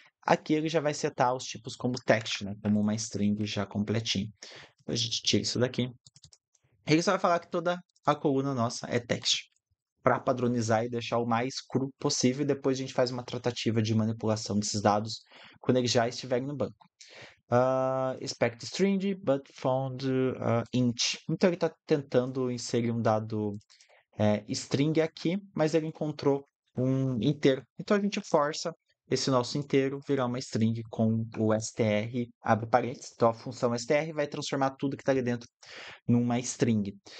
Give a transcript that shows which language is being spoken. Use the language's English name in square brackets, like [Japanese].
[Portuguese] Aqui ele já vai setar os tipos como text, né? Como uma string já completinho. A gente tira isso daqui. Ele só vai falar que toda a coluna nossa é text. Para padronizar e deixar o mais cru possível. E depois a gente faz uma tratativa de manipulação desses dados quando eles já estiverem no banco. [English] Expect string, but found int. [Portuguese] Então ele está tentando inserir um dado string aqui, mas ele encontrou um inteiro. Então a gente força esse nosso inteiro virar uma string com o str, abre parênteses. Então a função str vai transformar tudo que está ali dentro numa string.